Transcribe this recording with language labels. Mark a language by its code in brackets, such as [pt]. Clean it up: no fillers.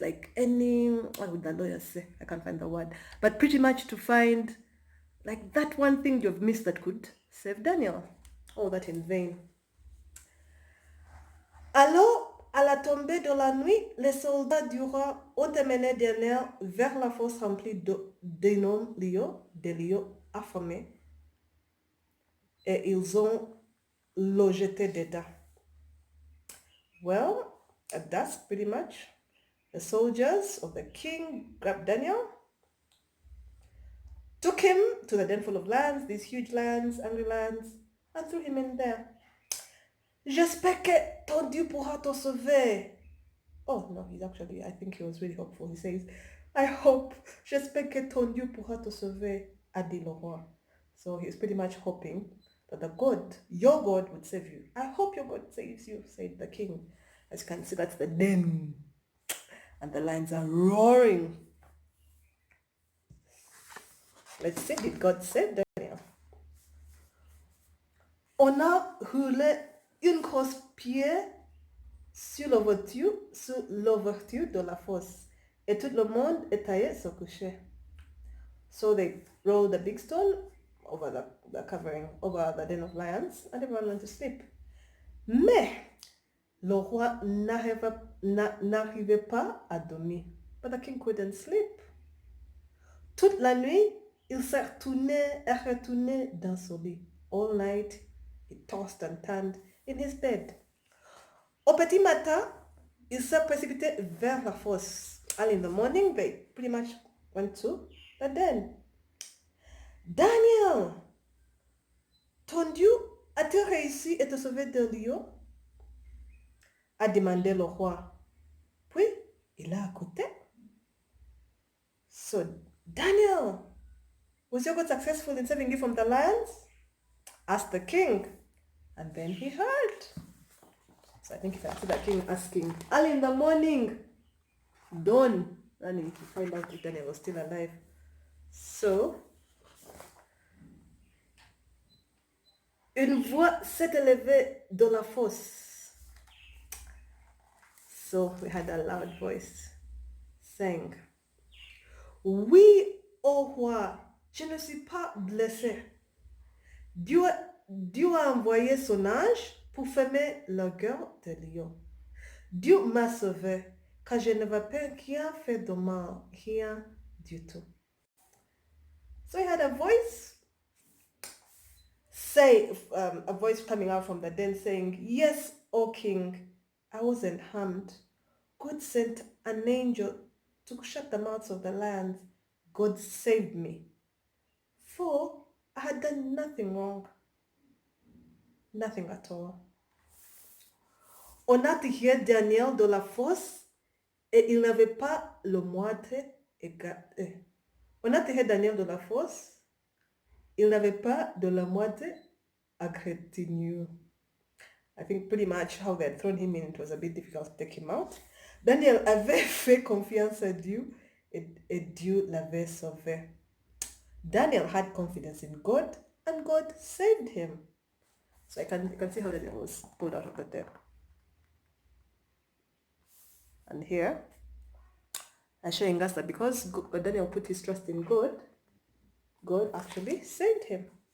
[en] Like what would the lawyers say? I can't find the word. But pretty much to find like that one thing you've missed that could save Daniel. All that in vain. [fr] Alors, à la tombée de la nuit, les soldats du roi ont emmené Daniel vers la fosse remplie d'énormes lions, des lions affamés, et ils ont le jeté dedans. [en] Well, at dusk, pretty much, the soldiers of the king grabbed Daniel, took him to the den full of lions, these huge lions, angry lions, and threw him in there. [fr] J'espère que ton Dieu pourra te sauver. [en] Oh no, he's actually, I think he was really hopeful. He says, I hope, [fr] j'espère que ton Dieu pourra te sauver, a dit le roi. [en] So he's pretty much hoping that the God, your God, would save you. I hope your God saves you, said the king. As you can see, that's the den. And the lions are roaring. Let's see, did God save Daniel? [fr] On a roulé une grosse pierre sur l'ouverture de la fosse. Et tout le monde est allé se coucher. [en] So they rolled a big stone over the covering, over the den of lions, and everyone went to sleep. [fr] Mais le roi n'arrivait pas à dormir. [en] But the king couldn't sleep. [fr] Toute la nuit, il s'est retourné et retourné dans son lit. [en] All night, he tossed and turned in his bed. [fr] Au petit matin, il s'est précipité vers la fosse. [en] And in the morning, they pretty much went to the den. [fr] Daniel, ton Dieu a-t-il réussi à te sauver de lion? A demandé le roi. Puis, il a écouté. [en] So, Daniel, was your God successful in saving you from the lions? Asked the king. And then he heard. So I think if I see the king asking, early in the morning, dawn, running to find out if Daniel was still alive. [fr] So, une voix s'est élevée de la fosse. [en] So we had a loud voice saying, [fr] oui, ô roi, je ne suis pas blessé. Dieu a envoyé son ange pour fermer la gueule de lion. Dieu m'a sauvé, car je n'avais pas rien fait de mal, rien du tout. [en] So he had a voice a voice coming out from the den saying, yes, O king, I wasn't harmed. God sent an angel to shut the mouths of the lions. God saved me. For I had done nothing wrong. Nothing at all. [fr] On a tiré Daniel de la fosse et il n'avait pas le moindre égard. On a tiré Daniel de la fosse, il n'avait pas de la moindre égratignure. [en] I think pretty much how they had thrown him in, it was a bit difficult to take him out. [fr] Daniel avait fait confiance à Dieu et Dieu l'avait sauvé. [en] Daniel had confidence in God and God saved him. So you can see how Daniel was pulled out of the den. And here, I'm showing us that because Daniel put his trust in God, God actually saved him.